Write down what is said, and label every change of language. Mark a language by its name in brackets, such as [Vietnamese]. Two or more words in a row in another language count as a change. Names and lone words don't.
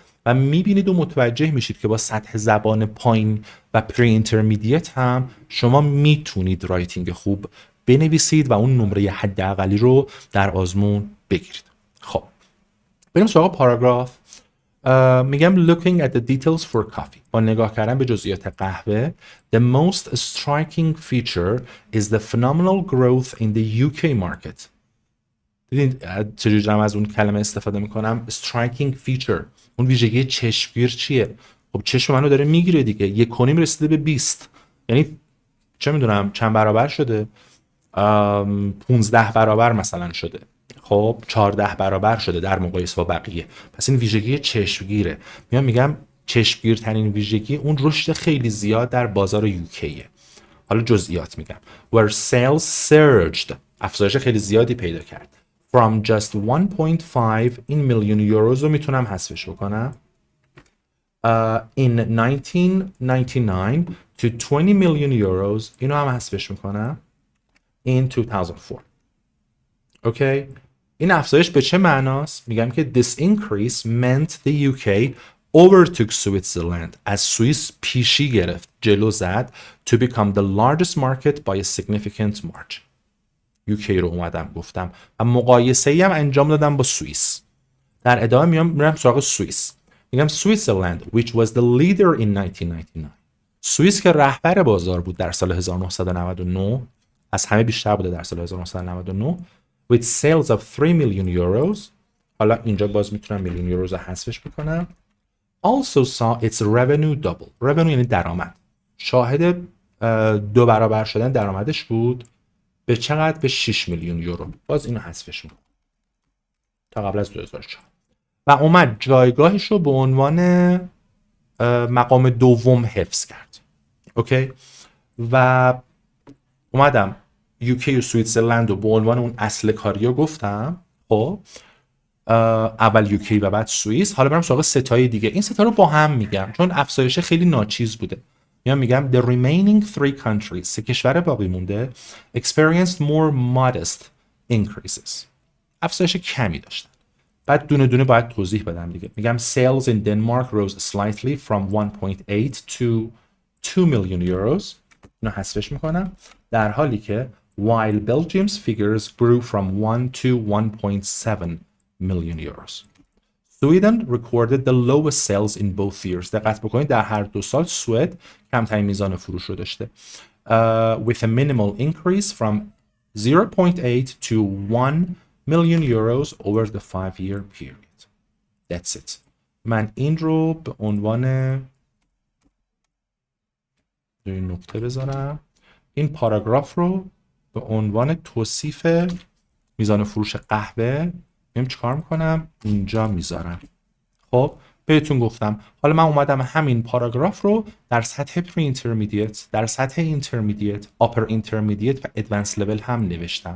[Persian] و میبینید و متوجه میشید که با سطح زبان پایین و پری اینترمدیت هم شما میتونید رایتینگ خوب بنویسید و اون نمره حداقلی رو در آزمون بگیرید. خب بریم سراغ پاراگراف. میگم [English] looking at the details for coffee. [Persian] با نگاه کردن به جزئیات قهوه [English] the most striking feature is the phenomenal growth in the UK market. [Persian] دیدین چجوری از اون کلمه استفاده میکنم؟ [English] striking feature. [Persian] اون ویژگی چشمگیر چیه؟ خب چشم منو داره میگیره دیگه. 1.5 رسیده به 20. یعنی چه میدونم چند برابر شده؟ 15 برابر مثلا شده. خب 14 برابر شده در مقایسه با بقیه. پس این ویژگی چشمگیره. میگم چشمگیرترین ویژگی اون رشد خیلی زیاد در بازار یوکیه. حالا جزئیات میگم. [English] Where sales surged. [Persian] افزایش خیلی زیادی پیدا کرد. [English] From just 1.5 in million euros [Persian] رو میتونم حذفش بکنم. [English] In 1999 to 20 million euros [Persian] اینو هم حذفش میکنم. [English] In 2004. اوکی؟ [Persian] این افزایش به چه معناست؟ میگم که [English] this increase meant the UK overtook Switzerland. [Persian] از سوئیس پیشی گرفت، جلو زد [English] to become the largest market by a significant margin. [Persian] UK رو اومدم گفتم و مقایسه ای هم انجام دادم با سوئیس. در ادامه میرم سراغ سوئیس. [English] میگم Switzerland which was the leader in 1999. [Persian] سوئیس که رهبر بازار بود در سال 1999 از همه بیشتر بوده در سال 1999 [English] with sales of 3 million euros. [Persian] حالا اینجا باز میتونم میلیون یورو رو حذفش بکنم. [English] Also saw its revenue double. revenue [Persian] یعنی درآمد. شاهد 2 برابر شدن درآمدش بود. به چقدر؟ به 6 میلیون یورو. باز اینو حذفش میکنم تا قبل از 2004 و اومد جایگاهش رو به عنوان مقام دوم حفظ کرد. اوکی؟ و اومدم یوکی و سوئیسرلند رو به عنوان اون اصل کاریا گفتم. خب اول یوکی و بعد سوئیس. حالا برم سراغ ستای دیگه. این ستا رو با هم میگم چون افزایش خیلی ناچیز بوده. [English] میگم the remaining 3 countries [Persian] سه کشور باقی مونده [English] experienced more modest increases. [Persian] افزایش کمی داشتن. بعد دونه دونه باید توضیح بدم دیگه. [English] میگم sales in Denmark rose slightly from 1.8 to 2 million euros. [Persian] اینو حذفش میکنم. در حالی که [English] while Belgium's figures grew from 1 to 1.7 million euros. Sweden recorded the lowest sales in both years. [Persian] دقت بکنید در هر دو سال سوئد کمترین میزان فروش رو داشته. [English] With a minimal increase from 0.8 to 1 million euros over the 5-year period. That's it. [Persian] من این رو به عنوان نقطه بذارم. این پاراگراف رو به عنوان توصیف میزان فروش قهوه چیکار میکنم؟ اینجا میذارم. خب بهتون گفتم حالا من اومدم همین پاراگراف رو در سطح پری اینترمدیت، در سطح اینترمدیت، آپر اینترمدیت و [English] advanced level [Persian] هم نوشتم.